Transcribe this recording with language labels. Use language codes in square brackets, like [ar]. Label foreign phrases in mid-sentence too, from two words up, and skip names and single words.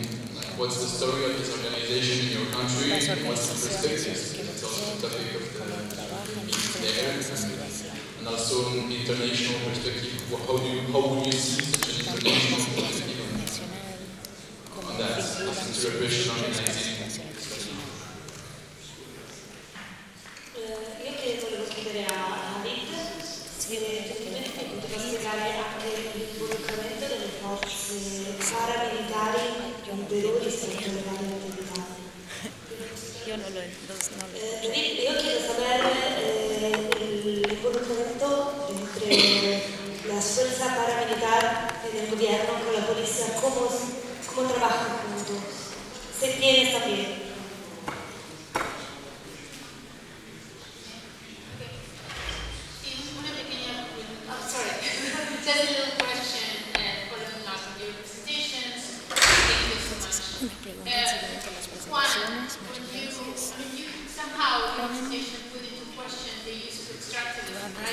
[en] What's the story of this organization in your country? What's the perspectives? It's also the topic of the meeting there. And also an international perspective. How would you see such an international perspective on that anti-repression organizing? [it] Io che volevo chiedere a David se gentilmente poteva spiegare anche l'involucramento delle forze paramilitari liberisti nelle varie attività. Io chiedo sapere l'involucramento [es] entre las fuerzas paramilitares en el gobierno con la policía, cómo trabajan juntos. ¿Se tiene esta bien? [en] Just a little question following up on your presentations. Thank you so much. One, when you somehow in your presentation put into question the use of extractivism, right?